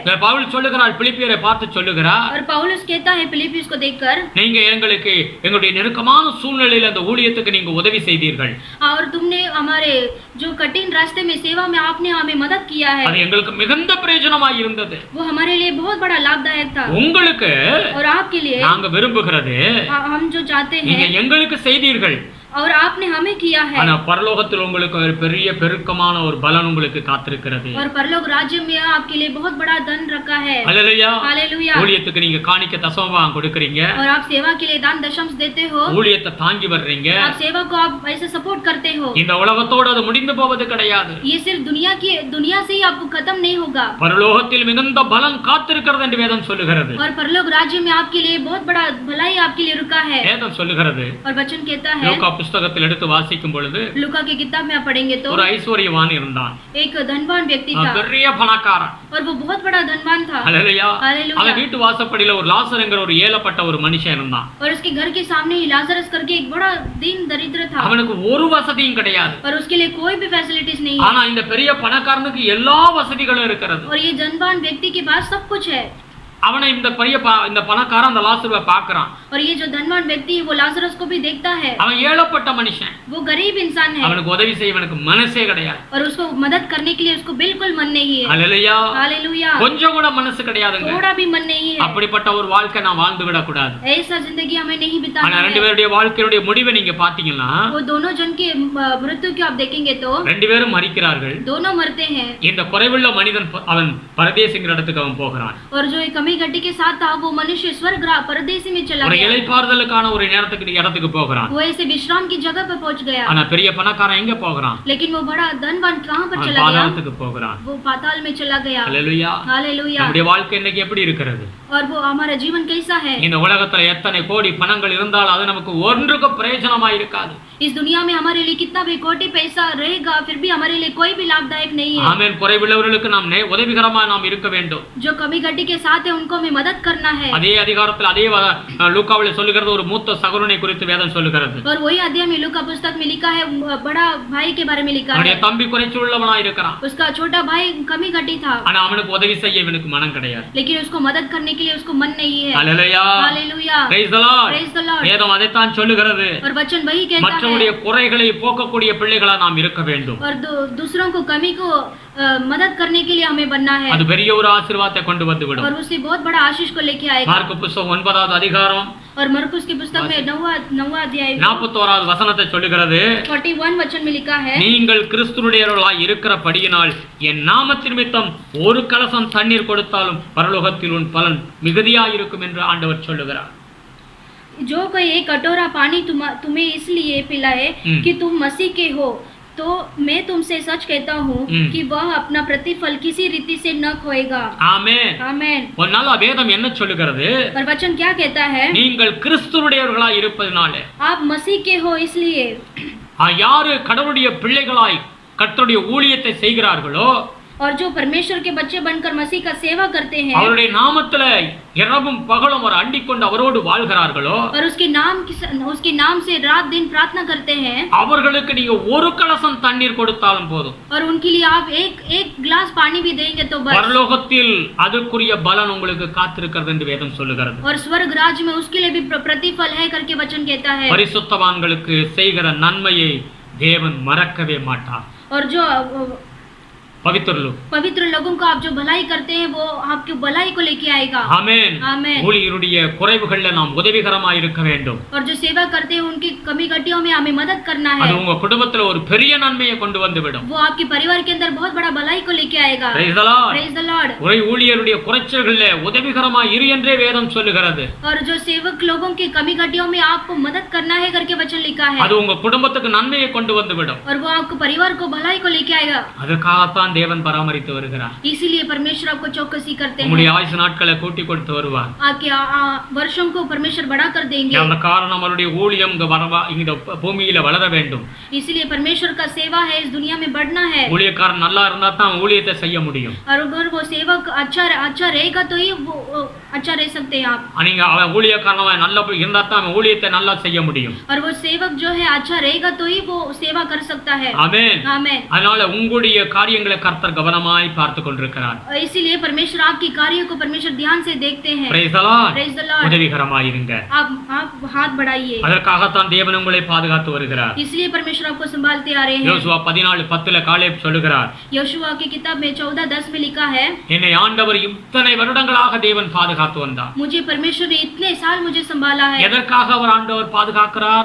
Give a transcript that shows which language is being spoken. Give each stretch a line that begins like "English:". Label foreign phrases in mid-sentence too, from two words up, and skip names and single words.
Tamil: பவுல் சொல்லுகிறார் பிலிப்பியரை பார்த்து சொல்லுகிறார்
Hindi: और पौलुस कहता है फिलिप्पियों को देखकर,
Tamil: நீங்க எங்களுக்கு எங்களுடைய நெருக்கமான சூழ்நிலையில் அந்த ஊழியத்துக்கு நீங்க உதவி செய்தீர்கள்
Hindi: और तुमने हमारे जो कठिन रास्ते में सेवा में आपने हमें मदद किया है,
Tamil: அது எங்களுக்கு மிகுந்த பிரயோஜனமாய் இருந்தது
Hindi: वो हमारे लिए बहुत बड़ा लाभदायक था।
Tamil: உங்களுக்கு
Hindi: और आपके लिए
Tamil: நாங்க விரும்புகிறது
Hindi: हम जो चाहते
Tamil: நீங்க
Hindi: हैं
Tamil: எங்களுக்கு செய்தீர்கள்
Hindi: और आपने हमें किया है,
Tamil: ஆனா பரலோகத்தில் உங்களுக்கு ஒரு பெரிய பெருக்கமான ஒரு பலன் உங்களுக்கு காத்திருக்கிறது
Hindi: और परलोक राज्य में आपके लिए बहुत बड़ा धन रखा है।
Tamil: அல்லேலூயா
Hindi: हालेलुया।
Tamil: ஊழியத்துக்கு நீங்க காணிக்க தசமபாகம் கொடுக்கறீங்க
Hindi: और आप सेवा के लिए दान दशम देते हो,
Tamil: ஊழியத்தை தாங்கி வர்றீங்க
Hindi: आप सेवा को आप ऐसे सपोर्ट करते हो।
Tamil: இந்த உலகத்தோடு அது முடிந்து போவது கிடையாது
Hindi: ये सिर्फ दुनिया से ही आपको खत्म नहीं होगा,
Tamil: பரலோகத்தில் மிகுந்த பலன் காத்திருக்கிறது என்று வேதம் சொல்லுகிறது
Hindi: और परलोक राज्य में आपके लिए बहुत बड़ा भलाई आपके लिए रुका है।
Tamil: வேதம் சொல்லுகிறது
Hindi: और वचन कहता है,
Tamil: லூக்கா புத்தகத்தில் எடுத்து வாசிக்கும் பொழுது
Hindi: लूका की किताब में आप पढ़ेंगे तो
Tamil: ஒரு ஐஸ்வர்யவான் இருந்தான்
Hindi: एक धनवान व्यक्ति था,
Tamil: பெரிய பணக்காரன்
Hindi: और वो बहुत बड़ा धनवान था।
Tamil: அல்லேலூயா
Hindi: हालेलुया।
Tamil: அவன் வீட்டு வாசப்படியில ஒரு லாசருங்கிற ஒரு ஏலப்பட்ட ஒரு மனுஷன் இருந்தான்
Hindi: और उसके घर के सामने ही लाजरस करके एक बड़ा दीन दरिद्र था,
Tamil: அவனுக்கு ஒரு வசதியும் கிடையாது
Hindi: और उसके लिए कोई भी फैसिलिटीज नहीं
Tamil: ஆனா
Hindi: है।
Tamil: இந்த பெரிய பணக்காரனுக்கு எல்லா வசதிகளும் இருக்கிறது
Hindi: और ये धनवान व्यक्ति के पास सब कुछ है,
Tamil: அவனை இந்த இந்த பணக்காரன் அந்த லாசருவை பார்க்கறான்
Hindi: और ये जो धनवान व्यक्ति है वो लाजरस को भी देखता है।
Tamil: அவன் ஏழப்பட்ட மனுஷன்
Hindi: वो गरीब इंसान है,
Tamil: அவனுக்கு உதவி செய்வனுக்கு மனசே கிடையாது
Hindi: और उसको मदद करने के लिए उसको बिल्कुल मन नहीं है।
Tamil: அல்லேலூயா
Hindi: हालेलुया।
Tamil: கொஞ்சம் கூட மனசு கிடையாதுங்க
Hindi: थोड़ा भी मन नहीं है,
Tamil: அப்படிப்பட்ட ஒரு வாழ்க்கை நான் வாழ்ந்து விட கூடாது
Hindi: ऐसा जिंदगी हमें नहीं
Tamil: ஆனா
Hindi: बिताना
Tamil: ரெண்டு
Hindi: है।
Tamil: பேருடைய வாழ்க்கையுடைய முடிவை நீங்க பாத்தீங்கன்னா
Hindi: वो दोनों जन के मृत्यु को आप देखेंगे तो
Tamil: ரெண்டு பேரும் மரிக்கிறார்கள்
Hindi: दोनों मरते हैं,
Tamil: இந்த குறைவுள்ள மனிதன் அவன் பரதேசிங்கிற இடத்துக்கு அவன் போகிறான்
Hindi: और जो एक कमी घटी के साथ था वो मनुष्य स्वर्ग परदेसी में चला
Tamil: ஒரு
Hindi: गया,
Tamil: இளைப்பாறுதலுக்கான ஒரு இடத்துக்கு போகிறான்
Hindi: वो ऐसे विश्राम की जगह पे पहुंच गया।
Tamil: ஆனா பெரிய பணக்காரன் எங்க போகிறான்
Hindi: लेकिन वो बड़ा धनवान कहाँ पर
Tamil: அவன்
Hindi: चला गया?
Tamil: பாதாளத்துக்கு போகிறான்
Hindi: वो पाताल में चला गया।
Tamil: அல்லேலூயா
Hindi: हालेलुया।
Tamil: நம்முடைய வாழ்க்கை இன்னைக்கு எப்படி இருக்கிறது
Hindi: और वो हमारा जीवन कैसा है?
Tamil: இந்த உலகத்துல எத்தனை கோடி பணங்கள் இருந்தாலும் அது நமக்கு ஒன்றுக்கு பிரயோஜனமா இருக்காது
Hindi: इस दुनिया में हमारे लिए कितना भी कोटि पैसा रहेगा फिर भी हमारे लिए कोई भी लाभदायक नहीं है।
Tamil: ஆமென் குறைவுள்ளவர்களுக்கு நாம் உதவிகரமா நாம் இருக்க வேண்டும்
Hindi: जो कमी घटी के साथ है उनको हमें मदद करना है।
Tamil: அதே அதிகாரத்தில் அதே லூக்காவில் சொல்லுகிறது ஒரு மூத்த சகோதரனை குறித்து வேதம் சொல்லுகிறது
Hindi: और वही अध्याय में लूका पुस्तक में लिखा है, बड़ा भाई के बारे में लिखा
Tamil: அவனுடைய
Hindi: है,
Tamil: தம்பி குறைச்சுள்ளவனா இருக்கிறான்
Hindi: उसका छोटा भाई कमी घटी था,
Tamil: ஆனா அவனுக்கு உதவி செய்ய இவனுக்கு மனம் கிடையாது
Hindi: लेकिन उसको मदद करने के लिए उसको मन नहीं है।
Tamil: அல்லேலூயா
Hindi: हालेलुया।
English: Praise the Lord. Praise the Lord।
Tamil: வேதம் அதைத்தான் சொல்லுகிறது
Hindi: और वचन वही कहता
Tamil: மற்றவருடைய
Hindi: है,
Tamil: குறைகளை போக்கக்கூடிய பிள்ளைகளா நாம் இருக்க வேண்டும்
Hindi: और दूसरों को कमी को मदद करने के लिए हमें बनना है,
Tamil: அது பெரிய ஒரு ஆசீர்வாதத்தை கொண்டு வந்து விடும்
Hindi: और उससे बहुत बड़ा आशीष को लेके आएगा।
Tamil: மார்க்கு புத்தகம் 9வது அதிகாரம்
Hindi: और मरकुस की पुस्तक में 9वां अध्याय
Tamil: 41வது வசனத்தை சொல்லுகிறது
Hindi: 41 वचन में लिखा है,
Tamil: நீங்கள் கிறிஸ்துவுடையவர்களாய் இருக்கிறபடியினால் என் நாமத்தின் நிமித்தம் ஒரு கலசம் தண்ணீர் கொடுத்தாலும் பரலோகத்தில் உன் பலன் மிகுதியாய் இருக்கும் என்று ஆண்டவர் சொல்லுகிறார்
Hindi: जो कोई एक कटोरा पानी तुम्हें इसलिए पिलाए कि तुम मसीह के हो, तो मैं तुमसे सच कहता हूँ कि वह अपना प्रतिफल किसी रीति से न खोएगा।
Tamil: ஆமென்
Hindi: आमेन।
Tamil: ஒரு நாள் வேதம் என்ன சொல்லுகிறது
Hindi: और वचन क्या कहता है?
Tamil: நீங்கள் கிறிஸ்துவுடையவர்களாய் இருப்பதனாலே
Hindi: आप मसीह के हो इसलिए,
Tamil: யாரு கடவுளுடைய பிள்ளைகளாய் கர்த்தருடைய ஊழியத்தை செய்கிறார்களோ
Hindi: और जो परमेश्वर के बच्चे बनकर मसीह का सेवा करते हैं
Tamil: அவருடைய நாமத்துல இரவும் பகலும் அவர் அண்டிக் கொண்டு அவரோடு வாழ்கிறார்களோ
Hindi: और उसके नाम से रात दिन प्रार्थना करते हैं,
Tamil: அவர்களுக்கு நீங்க ஒரு கலசம் தண்ணீர் கொடுத்தாலும் போதும்
Hindi: और उनके लिए आप एक गिलास पानी भी देंगे तो बस,
Tamil: பரலோகத்தில் அதற்குரிய பலன் உங்களுக்கு காத்திருக்கிறது என்று வேதம் சொல்லுகிறது
Hindi: और स्वर्ग राज्य में उसके लिए भी प्रतिफल है करके वचन कहता है।
Tamil: பரிசுத்தவான்களுக்கு செய்கிற நன்மையை தேவன் மறக்கவே மாட்டார்
Hindi: और जो पवित्र लोग पवित्र लोगों को आप जो भलाई करते हैं वो आपकी भलाई को लेके आएगा।
Tamil: ஆமென்.
Hindi: आमीन।
Tamil: ஊழியருடைய குறைவுகள்ல நாம் உதவிகரமாய் இருக்க வேண்டும்.
Hindi: और जो सेवा करते हैं उनकी कमी घटियों में हमें मदद करना है।
Tamil: அது உங்க குடும்பத்துல ஒரு பெரிய நன்மையை கொண்டு வந்து விடும்.
Hindi: वो आपके परिवार के अंदर बहुत बड़ा भलाई को लेके आएगा।
English: Praise the Lord. Praise the Lord।
Tamil: ஊழியருடைய குறைச்சல்கள்ல உதவிகரமாய் இரு என்றே வேதம் சொல்லுகிறது.
Hindi: और जो सेवक लोगों की कमी घटियों में आपको मदद करना है करके वचन लिखा है।
Tamil: அது உங்க குடும்பத்துக்கு நன்மையை கொண்டு வந்து விடும்.
Hindi: और वो आपको परिवार को भलाई को लेके आएगा।
Tamil: அதற்காகத்தான் தேவன் பராமரித்து வருகிறார்.
Hindi: इसीलिए परमेश्वर आपको चौकसी करते हैं।
Tamil: உங்களுடைய ஆயுசு நாட்களை கூட்டி கொடுத்து வருவார்.
Hindi: आपके वर्षों को परमेश्वर बढ़ा कर देंगे।
Tamil: அந்த காரணம் அவருடைய ஊழியம் இந்த பூமியில வளர வேண்டும்.
Hindi: इसीलिए परमेश्वर का सेवा है इस दुनिया में बढ़ना है।
Tamil: ஊழியக்காரன் நல்லா இருந்தா தான் ஊழியத்தை செய்ய முடியும்.
Hindi: और अगर वो सेवक अच्छा रहेगा तो ही वो अच्छा रह सकते हैं आप।
Tamil: நீங்க அவன் ஊழியக்காரன் நல்லா இருந்தா தான் அவன் ஊழியத்தை நல்லா செய்ய முடியும்.
Hindi: और वो सेवक जो है अच्छा रहेगा तो ही वो सेवा कर सकता है।
Tamil: ஆமென்.
Hindi: आमीन।
Tamil: அதனால உங்களுடைய காரியங்களை கர்த்தர் கவனமாய் பார்த்து கொண்டிருக்கிறார்.
Hindi: इसीलिए परमेश्वर आपके कार्यों को परमेश्वर ध्यान से देखते हैं।
English: Praise the Lord. Praise the Lord।
Tamil: உதவிகரமாய் இருங்க.
Hindi: आप हाथ बढ़ाइए।
Tamil: அதற்காகத்தான் தேவன் உங்களை பாதுகாத்து வருகிறார்.
Hindi: इसलिए परमेश्वर आपको संभालते आ रहे हैं।
Tamil: யோசுவா 14:10 காலேப் சொல்லுகிறார்.
Hindi: योशुआ की किताब में 14:10 में लिखा है,
Tamil: என்னை ஆண்டவர் இத்தனை வருடங்களாக தேவன் பாதுகாத்து வந்தார்.
Hindi: मुझे परमेश्वर ने इतने साल मुझे संभाला है।
Tamil: எதற்காக அவர் ஆண்டவர் பாதுகாக்கிறார்?